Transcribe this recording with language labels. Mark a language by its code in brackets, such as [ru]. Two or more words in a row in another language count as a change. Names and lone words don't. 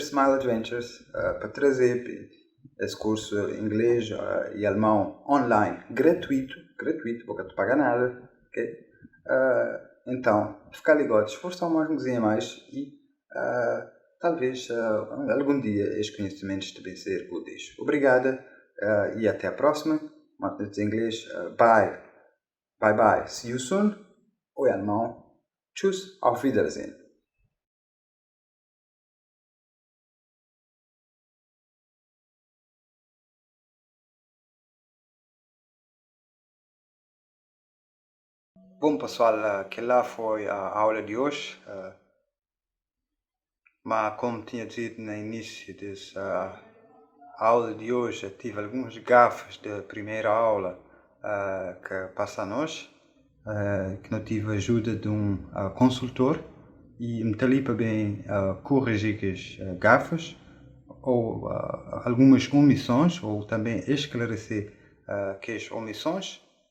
[pt] Smile Adventures para trazer esse curso inglês e alemão online gratuito, porque não paga nada. Okay? Então, ficar ligado, esforçar mais um bocadinho mais e talvez algum dia estes conhecimentos devem ser úteis. Obrigada e até a próxima. Em inglês, [en] bye, bye bye, see you soon. [pt] Ou em alemão, [de] tschüss, auf Wiedersehen. [pt] Bom pessoal, aquela foi a aula de hoje. Mas como tinha dito no início dessa aula de hoje, tive alguns gafes da primeira aula que passa a nós, que não tive a ajuda de um consultor e me ali para bem corrigir as gafes ou algumas omissões ou também esclarecer que as omissões.